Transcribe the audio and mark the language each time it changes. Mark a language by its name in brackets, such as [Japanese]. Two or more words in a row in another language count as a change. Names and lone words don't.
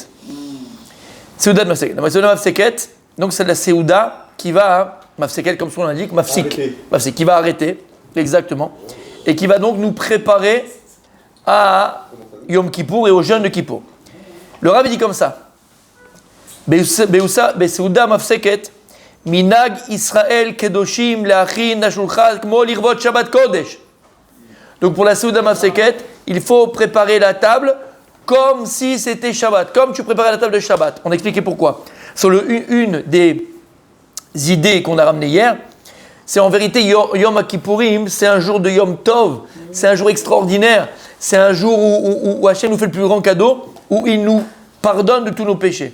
[Hebrew] סעודת מפסקת. [French] La [Hebrew] סעודת מפסקת, [French] donc c'est la Seuda qui va, Mafseket comme son nom l'indique, Mafsik, qui va arrêter, exactement, et qui va donc nous préparer à Yom Kippour et au jeûne de Kippour. Le Rav dit comme ça, [Hebrew] סעודה מפסקת, מנהג ישראל קדושים להכין השולחן כמו לערב שבת קודש. [French] Donc pour la [Hebrew] סעודה מפסקת, [French] il faut préparer la table comme si c'était Shabbat, comme tu préparais la table de Shabbat. On a expliqué pourquoi. Sur une des idées qu'on a ramenées hier, c'est en vérité Yom Kippourim, c'est un jour de Yom Tov, c'est un jour extraordinaire, c'est un jour où Hachem nous fait le plus grand cadeau, où il nous pardonne de tous nos péchés.